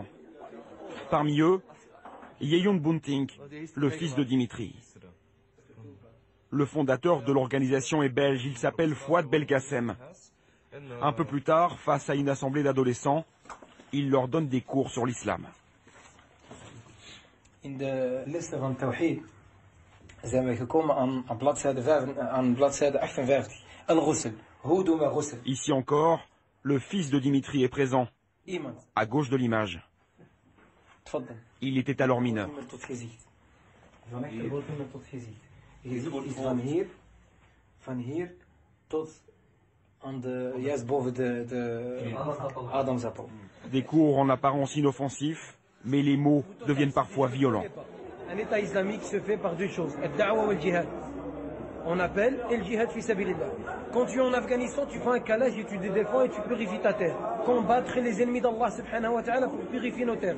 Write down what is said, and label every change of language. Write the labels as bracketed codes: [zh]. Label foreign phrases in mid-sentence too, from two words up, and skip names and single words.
[fr] Parmi eux, Yeyoun Bunting, le fils de Dimitri. Le fondateur de l'organisation est belge, il s'appelle Fouad Belkacem. Un peu plus tard, face à une assemblée d'adolescents, il leur donne des cours sur l'islam. [nl] In de liste van Tawhid zijn we gekomen aan bladzijde 58. Al-Ghusl. Hoe doen we ghusl? [fr] Ici encore, le fils de Dimitri est présent, à gauche de l'image. Il était alors mineur. [nl] Je ziet van hier tot aan de, juist boven de Adamsappel. [fr] Des cours en apparence inoffensifs, mais les mots deviennent parfois violents. Un État islamique se fait par deux choses, [ar] الدعوة والجهاد. [fr] On appelle et le [ar] جهاد في سبيل الله. [fr] Quand tu es en Afghanistan, tu fais un calage et tu te défends et tu purifies ta terre. Combattre les ennemis d'Allah [ar] سبحانه وتعالى [fr] pour purifier nos terres.